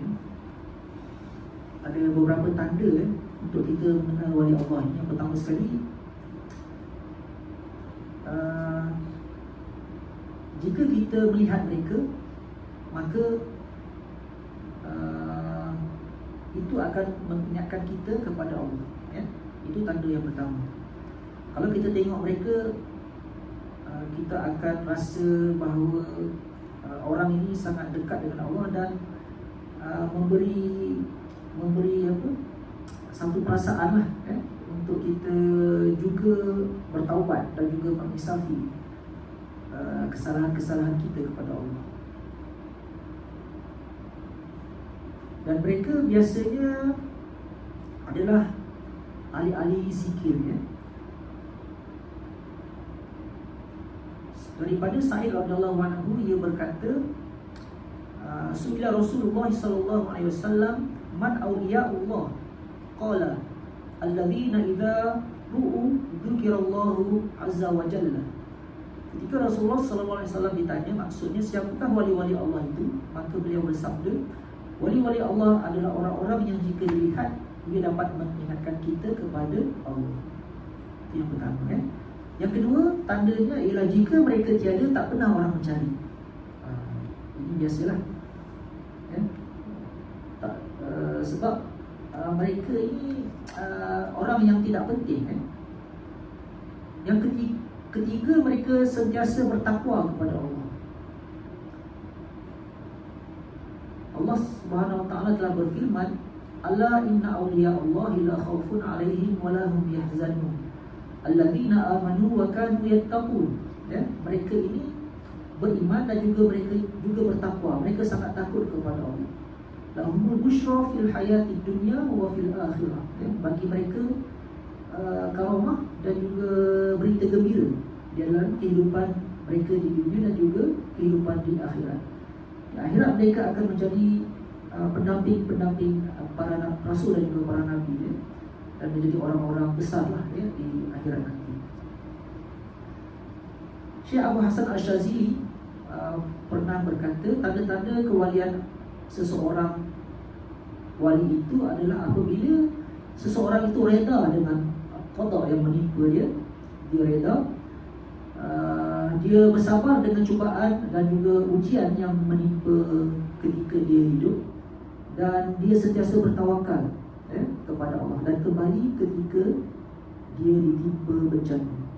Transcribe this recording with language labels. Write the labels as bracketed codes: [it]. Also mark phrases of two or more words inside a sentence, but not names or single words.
[ms] Ada beberapa tanda untuk kita mengenal wali Allah. Yang pertama sekali, jika kita melihat mereka, maka itu akan mengingatkan kita kepada Allah, ya? Itu tanda yang pertama. Kalau kita tengok mereka, kita akan rasa bahawa orang ini sangat dekat dengan Allah dan memberi apa, satu perasaan lah, untuk kita juga bertaubat dan juga mengisafi kesalahan-kesalahan kita kepada Allah. Dan mereka biasanya adalah ahli-ahli zikir, ya. Daripada Sa'id [ar] رضي الله عنه, [ms] ia berkata, [ar] سئل رسول الله صلى الله عليه وسلم، من أولياء الله? قال الذين إذا رؤوا ذكر الله عز وجل. [ms] Ketika Rasulullah [ar] صلى الله عليه وسلم [ms] ditanya maksudnya siapakah wali-wali Allah itu, maka beliau bersabda, wali-wali Allah adalah orang-orang yang jika dilihat dia dapat mengingatkan kita kepada Allah. Itu yang pertama, ya. Yang kedua, tandanya ialah jika mereka tiada, tak pernah orang mencari. Ini biasalah, ya. Sebab mereka ini orang yang tidak penting, ya. Yang ketiga, mereka sentiasa bertakwa kepada Allah. Allah [ar] سبحانه وتعالى [ms] telah berfirman, [ar] "ألا إن أولياء الله لا خوف عليهم ولا هم يحزنون. الذين آمنوا وكانوا يتقون." [ms] Ya, mereka ini beriman dan juga mereka juga bertakwa. Mereka sangat takut kepada Allah. [ar] لهم البشرى في الحياة الدنيا وفي الآخرة. [ms] Ya, bagi mereka karamah dan juga berita gembira dalam kehidupan mereka di dunia dan juga kehidupan di akhirat. Di akhirat mereka akan menjadi pendamping-pendamping para rasul dan juga para nabi, ya, dan menjadi orang-orang besarlah, ya, di akhirat nanti. Syekh Abu Hasan Asyazili pernah berkata, tanda-tanda kewalian seseorang wali itu adalah apabila seseorang itu reda dengan qada yang menimpa dia. Dia reda, dia bersabar dengan cubaan dan juga ujian yang menimpa ketika dia hidup, dan dia sentiasa bertawakal, ya, kepada Allah dan kembali ketika dia ditimpa bencana.